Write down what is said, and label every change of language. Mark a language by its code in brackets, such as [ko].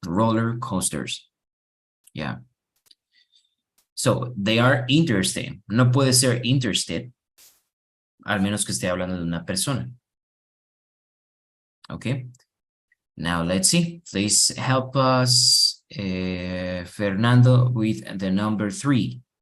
[en] Roller coasters. Yeah. So they are interesting. [es] No puede ser interested, al menos que esté hablando de una persona. [en] Okay. Now let's see. Please help us, Fernando, with the number 3.